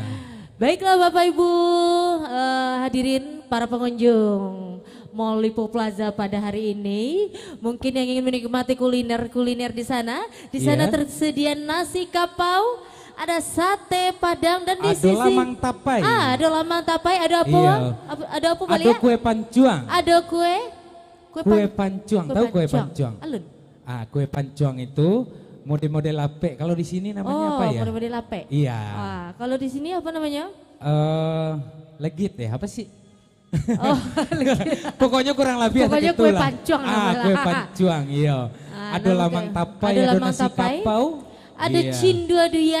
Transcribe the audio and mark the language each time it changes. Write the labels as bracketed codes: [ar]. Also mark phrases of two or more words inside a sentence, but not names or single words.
[id] Baiklah Bapak Ibu hadirin para pengunjung Mall Lipo Plaza pada hari ini. Mungkin yang ingin menikmati kuliner di sana. Di sana tersedia nasi kapau, ada sate padang dan di sisi lamang tapai. ada lamang tapai, ada apa? Iya. Ada apa Ada Balia? kue pancuang. Ada kue Pancuang. Tahu kue pancuang? [min] Alun. [id] Kue pancuang itu model-model lape. Kalau di sini namanya apa ya? Oh, model lape. Iya. Kalau di sini apa namanya? Legit ya, apa sih? Oh, Pokoknya kurang lebih pokoknya kue pancuang kue pancuang, iya. Ada lamang tapai, ada nasi kapau. Ada cindua duyan.